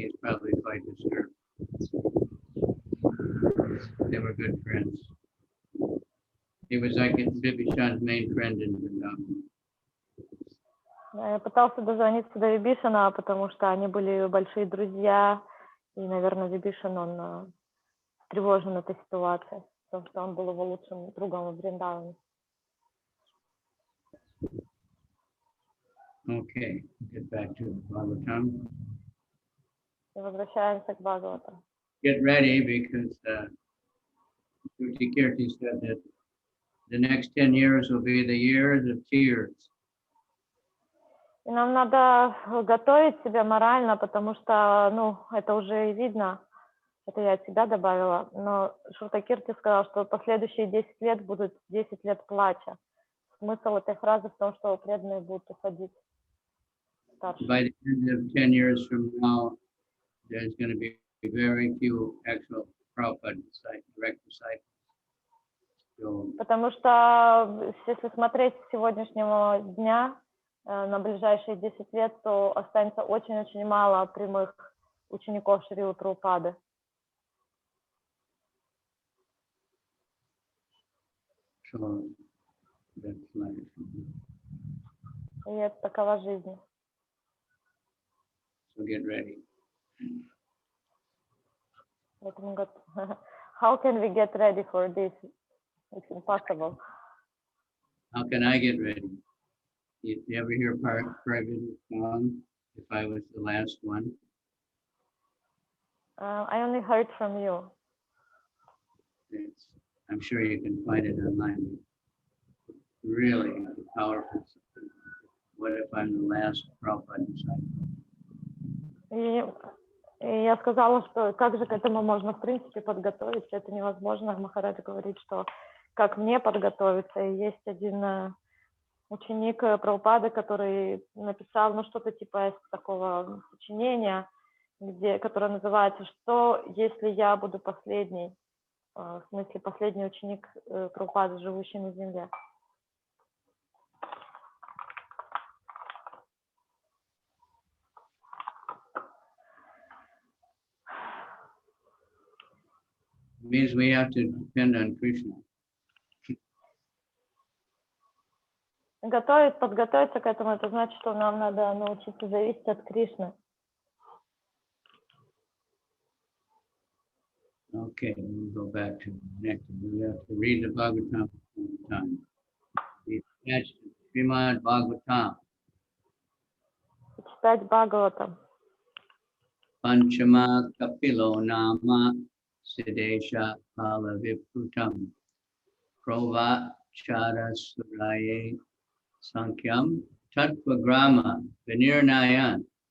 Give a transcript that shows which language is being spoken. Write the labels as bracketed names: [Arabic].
[English] He's probably quite disturbed. They were good friends. He was like Bibhishan's main friend in Vrindavan. [Russian] Я пытался дозвониться до Вибишана, потому что они были большие друзья, и, наверное, Вибишан, он встревожен этой ситуацией, потому что он был его лучшим другом в Вриндаване. [English] Okay, get back to Bhagavatam. [Russian] И возвращаемся к Бхагаватам. [English] Get ready because Kirti said that the next 10 years will be the years of tears. [Russian] И нам надо готовить себя морально, потому что, это уже и видно, это я от себя добавила, но Шрутакирти сказал, что последующие 10 лет будут 10 лет плача. Смысл этой фразы в том, что преданные будут уходить старше. [English] By the end of 10 years from now, there's going to be very few actual Prabhupada direct disciples. So, [Russian] потому что, если смотреть с сегодняшнего дня, на ближайшие 10 лет, то останется очень-очень мало прямых учеников Шрилы Прабхупады. [English] so that's life. [Russian] И это такова жизнь. [English] So get ready. [Russian] Поэтому [English] how can we get ready for this? It's impossible. How can I get ready? You ever hear private song, If I Was the Last One? I only heard from you. I'm sure you can find it online. Really powerful. What if I'm the last Prabhupada disciple? [Russian] И я сказала, что как же к этому можно в принципе подготовиться, это невозможно. Махарадж говорит, что как мне подготовиться. И есть один ученик Прабхупады, который написал что-то типа такого сочинения, которое называется «Что, если я буду последний?» В смысле, последний ученик Прабхупады, живущий на земле. [English] Means we have to depend on Krishna. [Russian] Подготовиться к этому, это значит, что нам надо научиться зависеть от Кришны. [English] Okay, we'll go back to the next one. We have to read the Bhagavatam all the time. We attach to Srimad Bhagavatam. [Russian] Читать Бхагаватам. [Sanskrit] Panchama Kapilo Nama Siddesha Pala Viprutam Prova Chara Suraye Sankyam Tattva Grama Vinirnayan.